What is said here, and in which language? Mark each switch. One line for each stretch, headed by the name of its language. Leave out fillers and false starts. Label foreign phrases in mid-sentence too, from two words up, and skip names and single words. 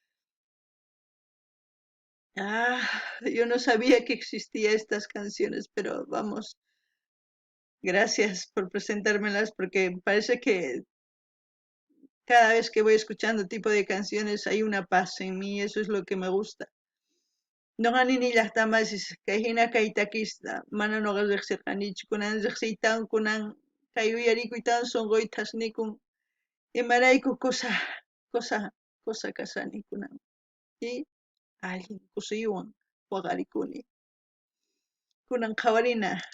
Spanish: Yo no sabía que existían estas canciones, pero vamos, gracias por presentármelas porque parece que cada vez que voy escuchando tipo de canciones hay una paz en mí, eso es lo que me gusta.
Quechua: Noqani nillaqtamas kay hina kaytakista mana noqa riqsirqanichu kunan riqsiytan kunan kay uyarikuytan sunquyta hasnikun imarayku cosa kasani kunan y allin kusiywan waqarikuni kunan qhawarina.